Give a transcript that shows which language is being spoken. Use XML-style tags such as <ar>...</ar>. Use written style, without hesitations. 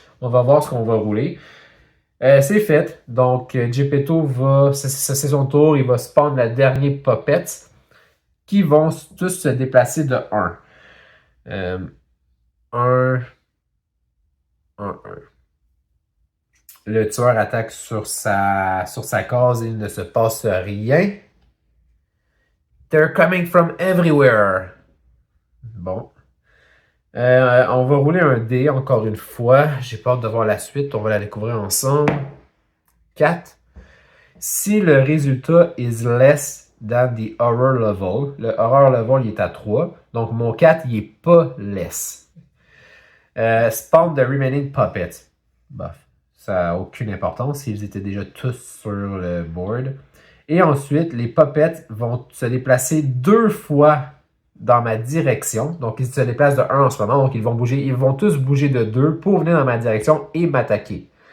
<fr>On va voir ce qu'on va rouler. C'est fait. Donc, Geppetto va, c'est son tour, il va spawn la dernière puppet qui vont tous se déplacer de 1. 1, 1, 1. Le tueur attaque sur sa case et il ne se passe rien.</fr> <en>They're coming from everywhere.</en> <fr>Bon. On va rouler un dé encore une fois. J'ai peur de voir la suite. On va la découvrir ensemble. 4. Si le résultat is less than the horror level, le horror level il est à 3. Donc mon 4 il est pas less.</fr> <en>Spawn the remaining puppets.</en> <fr>Bof. Ça n'a aucune importance. Ils étaient déjà tous sur le board. Et ensuite, les puppets vont se déplacer 2 fois dans ma direction. Donc, ils se déplacent de 1 en ce moment. Donc, ils vont tous bouger de 2 pour venir dans ma direction et m'attaquer.</fr>